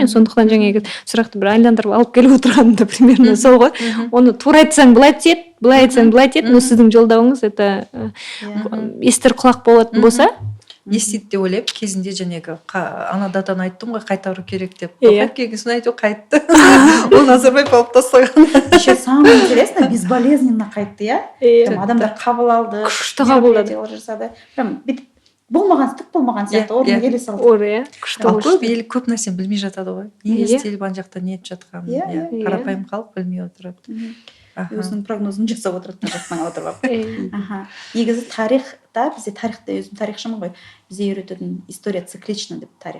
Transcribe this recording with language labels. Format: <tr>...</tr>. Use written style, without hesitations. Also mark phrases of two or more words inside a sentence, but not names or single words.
<kk>Мен сондықтан жаңағы сұрақты бір айландырып алып келіп отырғаным да примерно сол ғой. Оны тура айтсаң былай тиеді, былай айтсаң былай тиеді, но сіздің жолдауыңыз это естір құлақ болатын болса, естиді деп ойлаймын. Кезінде жаңағы ана датаны айттым ғой, қайтару керек деп. Тоқаев келгесін айту қайтты. Ол Назарбаев алып тастаған.</kk> <ru>Еще самое интересное, безболезненно</ru> <kk>қайтты, иә? Адамдар қабыл алды, күшті қабылдады. Прям болмаған сияқты орнына келе салды. Көп ел көп нәрсені білмей жатады ғой. Не істеліп ана жақта не етіп жатқанын, қарапайым халық білмей отырады. Өзінің прогнозын жасап отырады жастан отырып. Негізі тарихта, бізде тарихта, өзім тарихшымын ғой, бізде үйрететін</kk> <ru>история циклична</ru> <kk>деп тарих.</kk>